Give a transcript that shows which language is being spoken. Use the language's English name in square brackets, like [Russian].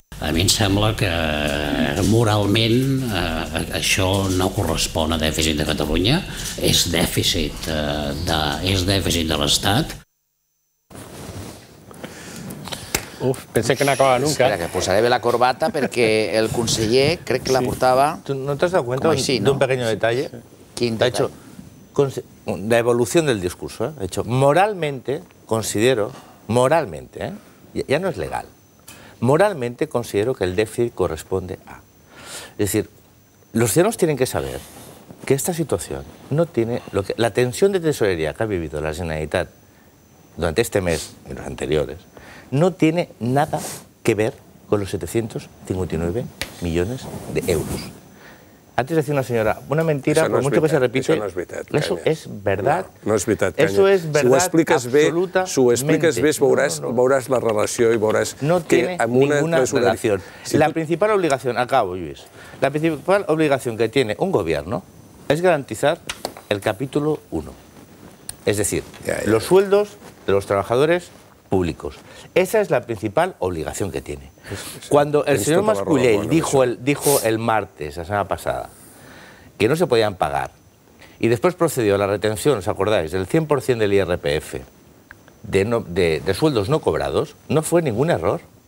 [Catalan] A mi em sembla que moralment això no correspon a dèficit de Catalunya, és dèficit de l'Estat. [Spanish] Pensé que no acababa nunca. [Catalan] Espera, que posaré la corbata [Spanish] porque el conseller creo que la portaba... ¿No te has dado cuenta de un pequeño detalle? Ha hecho la evolución del discurso. Ha hecho, moralmente, considero, moralmente, ya no es legal, moralmente considero que el déficit corresponde a... Es decir, los ciudadanos tienen que saber que esta situación no tiene... la tensión de tesorería que ha vivido la Generalitat durante este mes y los anteriores no tiene nada que ver con los 759 millones de euros. Antes decía una señora, una mentira, por mucho que se repite, eso es verdad. [Catalan] No és veritat, Canya. [Spanish] Eso es verdad absolutamente. [Catalan] Si ho expliques bé, veuràs la relació i veuràs que amb una... [Spanish] No tiene ninguna relación. La principal obligación, acabo, Lluís, la principal obligación que tiene un gobierno es garantizar el capítulo 1. Es decir, los sueldos de los trabajadores públicos. Esa es la principal obligación que tiene. Cuando el señor Mas-Colell dijo el martes, la semana pasada, que no se podían pagar, y después procedió a la retención, ¿os acordáis?, del 100% del IRPF de sueldos no cobrados, no fue ningún error.